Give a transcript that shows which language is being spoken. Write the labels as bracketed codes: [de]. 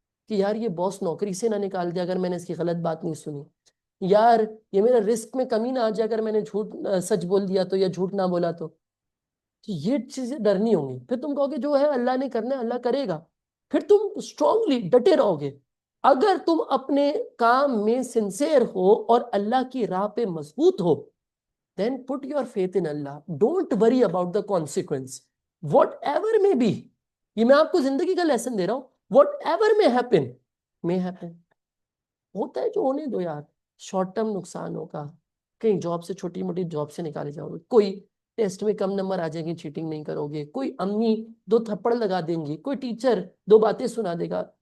[ur] کہ یار یہ باس نوکری سے نہ نکال دے اگر میں نے اس کی غلط بات نہیں سنی، یار یہ میرا رسک میں کمی نہ آ جائے اگر میں نے سچ بول دیا تو یا جھوٹ نہ بولا تو یہ چیزیں ڈرنی ہوں گی. پھر تم کہو گے جو ہے اللہ نے کرنا ہے اللہ کرے گا، پھر تم اسٹرانگلی ڈٹے رہو گے. اگر تم اپنے کام میں سنسیئر ہو اور اللہ کی راہ پہ مضبوط ہو، [en] then put your faith in Allah. Don't worry about the consequence. Whatever may be. [ur] یہ میں آپ کو زندگی کا لیسن دے رہا ہوں. [en] Whatever may happen. May happen. [ur] ہوتا ہے جو ہونے دو یار. شارٹ ٹرم نقصان ہوگا. کہیں جاب سے چھوٹی موٹی جاب سے نکالے جاؤ گے. کوئی ٹیسٹ میں کم نمبر آ جائیں گے، چیٹنگ نہیں کرو گے. کوئی امی 2 تھپڑ لگا دیں گی. کوئی ٹیچر 2 باتیں سنا دے گا.